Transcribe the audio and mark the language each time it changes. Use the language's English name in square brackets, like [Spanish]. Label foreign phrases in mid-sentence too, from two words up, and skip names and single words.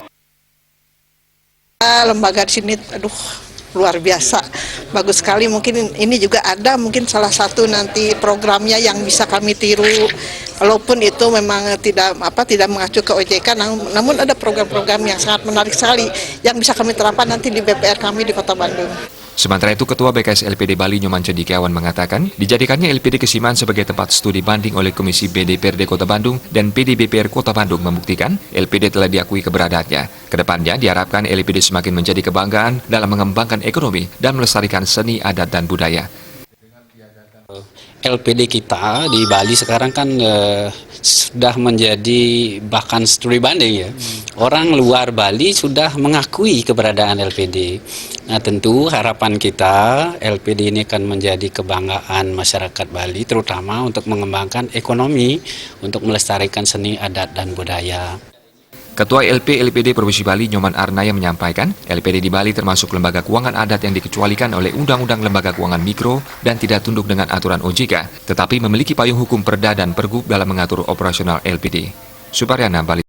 [Indonesian] Lembaga di sini, luar biasa, bagus sekali. Mungkin ini juga ada mungkin salah satu nanti programnya yang bisa kami tiru, walaupun itu memang tidak mengacu ke OJK, namun ada program-program yang sangat menarik sekali yang bisa kami terapkan nanti di BPR kami di Kota Bandung. Sementara itu, Ketua BKS LPD Bali Nyoman Cendikiawan mengatakan, dijadikannya LPD Kesiman sebagai tempat studi banding oleh Komisi B DPRD Kota Bandung dan PD BPR Kota Bandung membuktikan LPD telah diakui keberadaannya. Kedepannya diharapkan LPD semakin menjadi kebanggaan dalam mengembangkan ekonomi dan melestarikan seni, adat, dan budaya. LPD kita di Bali sekarang kan sudah menjadi bahkan studi banding ya. Orang luar Bali sudah mengakui keberadaan LPD. Nah, tentu harapan kita LPD ini akan menjadi kebanggaan masyarakat Bali, terutama untuk mengembangkan ekonomi, untuk melestarikan seni, adat, dan budaya. Ketua LPD Provinsi Bali Nyoman Arnaya menyampaikan, LPD di Bali termasuk lembaga keuangan adat yang dikecualikan oleh Undang-Undang Lembaga Keuangan Mikro dan tidak tunduk dengan aturan OJK, tetapi memiliki payung hukum Perda dan Pergub dalam mengatur operasional LPD. Suparyana, Bali.